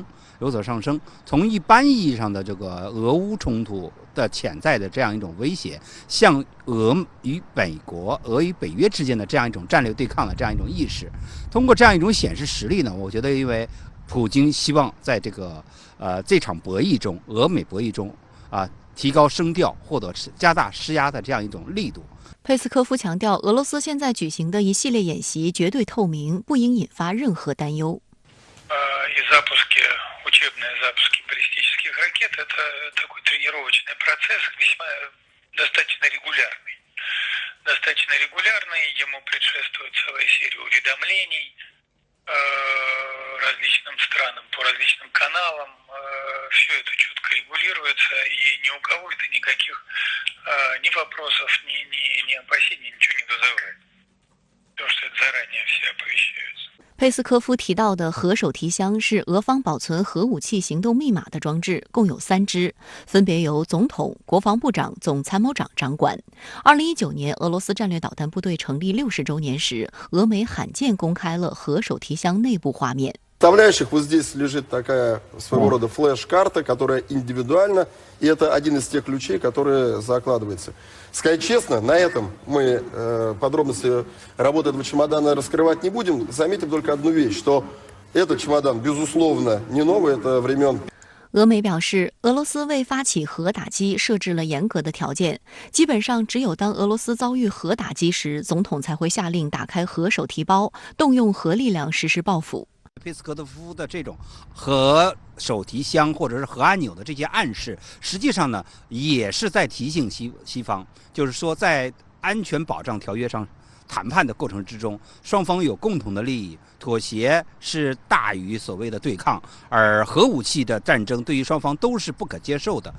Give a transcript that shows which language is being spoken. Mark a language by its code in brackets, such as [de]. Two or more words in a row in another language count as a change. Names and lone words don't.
[zh] 从一般意义上的这个俄乌冲突的潜在的这样一种威胁，向俄与美国、俄与北约之间的这样一种战略对抗的这样一种意识，通过这样一种显示实力呢，我觉得因为普京希望在这个这场博弈中，俄美博弈中提高声调，或者加大施压的这样一种力度。佩斯科夫强调，俄罗斯现在举行的一系列演习绝对透明，不应引发任何担忧。 [ru] Учебные запуски баллистических ракет – это такой тренировочный процесс, весьма достаточно регулярный. Ему предшествует целая серия уведомлений различным странам по различным каналам. Все это четко регулируется, и ни у кого это никаких ни вопросов, ни опасений, ничего не вызывает. Потому что это заранее все оповещаются. [zh] 佩斯科夫提到的核手提箱是俄方保存核武器行动密码的装置，共有3只，分别由总统、国防部长、总参谋长掌管。2019年，俄罗斯战略导弹部队成立60周年时，俄美罕见公开了核手提箱内部画面。 [ru] Составляющих вот здесь лежит такая своего рода флеш-карта, которая индивидуальна, и это один из тех ключей, которые закладывается. Сказать честно, на этом мы подробности работы этого чемодана раскрывать не будем. Заметим только одну вещь, что этот чемодан, безусловно, не новый, это времен. [zh] 俄媒表示，俄罗斯为发起核打击设置了严格的条件，基本上只有当俄罗斯遭遇核打击时，总统才会下令打开核手提包，动用核力量实施报复。佩斯科夫的这种核手提箱或者是核按钮的这些暗示，实际上呢，也是在提醒西方，就是说在安全保障条约上谈判的过程之中，双方有共同的利益，妥协是大于所谓的对抗，而核武器的战争对于双方都是不可接受的。